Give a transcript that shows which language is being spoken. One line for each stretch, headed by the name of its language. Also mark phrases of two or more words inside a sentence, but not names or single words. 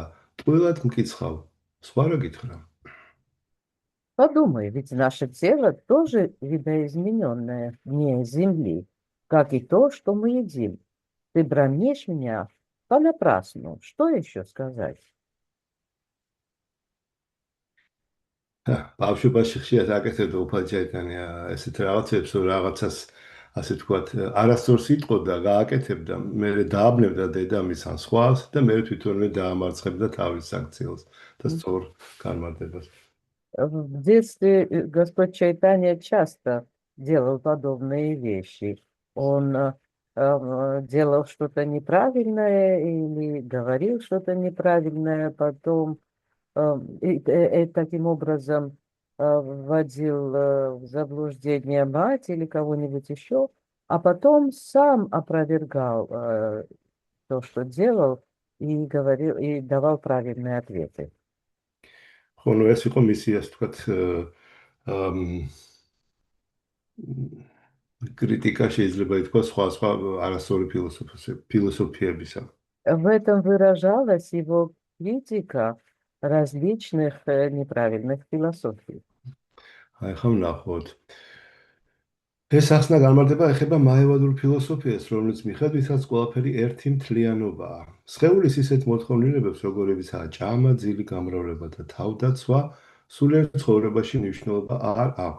Georgian: ტყუილად მკიცხავ. სხვა რა გითხრა?
Russian: Подумай, ведь наше тело тоже видоизмененное вне земли, как и то, что мы едим. Ты бранишь меня понапрасну. Что еще сказать?
Georgian: ბავშვობაში ხშირად აკეთებდა უფალი ჩაიტანია ესეთ რაღაცებს, რაღაცას ასე თქვათ, არასწორს იტყოდა, გააკეთებდა, მე დააბნევდა დედამისს ან სხვას და მე თვითონვე დაამარცხებდა თავის საქციელს და სწორ განმარტებას.
Russian: В детстве Господь Чайтанья часто делал подобные вещи. Он делал что-то неправильное или говорил что-то неправильное, потом таким образом вводил в заблуждение мать или кого-нибудь еще, а потом сам опровергал то, что делал, и говорил, и давал правильные ответы.
Georgian: ხო, ეს იყო მისი, ასე ვთქვათ, კრიტიკა შეიძლება ითქვას სხვა არასწორი ფილოსოფიებისა.
Russian: В этом выражалась его критика различных неправильных философий.
Georgian: აი ხომ ნახოთ. ეს ახსნა განმარტება ეხება მაევადურ ფილოსოფიას, რომლის მიხედვითაც ყველაფერი ერთი მთლიანობაა. სხეულის ისეთ მოთხოვნილებებს, როგორებიცაა ჭამა, ძილი, გამრავლება და თავდაცვა, სულიერ ცხოვრებაში მნიშვნელობა არ აქვს.